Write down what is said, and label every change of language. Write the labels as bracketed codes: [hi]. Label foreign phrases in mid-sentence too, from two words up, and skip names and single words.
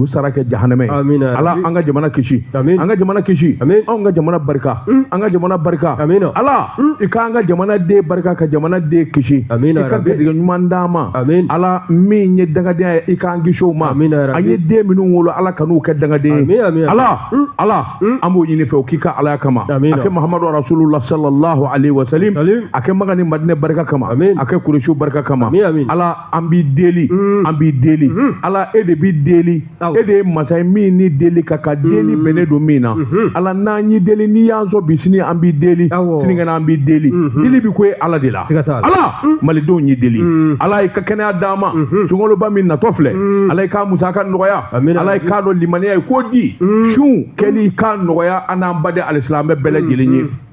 [bm] sara kɛ jahanɛmɛ ala an ka jamana kisi an ka jamana kisi anw ka jamana barika an ka jamana barika ala i k'an ka jamana den barika ka jamana den kisi i ka garijɛgɛ ɲuman d'a ma ala min ye dangadenya ye i k'an kisi o ma an ye den minnu wolo ala ka n'u kɛ dangaden ye ala an b'o ɲini fɛ o k'i ka alaya kama a kɛ [ar] محمد رسول الله صلى الله عليه وسلم [bm] a kɛ Maka ni Madinɛ barika kama a kɛ Kuresiw barika kama ala an b'i deli ala e de b'i deli e de ye masa ye min ni deli ka deli bɛnnen don min na ala n'an y'i deli n'i y'an sɔn bi sini an b'i deli sinikɛnɛ an b'i deli deli bi ko ye ala de la ala malidenw y'i deli ala y'i ka kɛnɛya d'an ma sunkaloba min natɔ filɛ ala y'i ka musaka nɔgɔya ala y'i k'a dɔn limaniya ye ko di sun kɛli k'a nɔgɔya an n'an baden alisilamɛ bɛɛ lajɛlen ye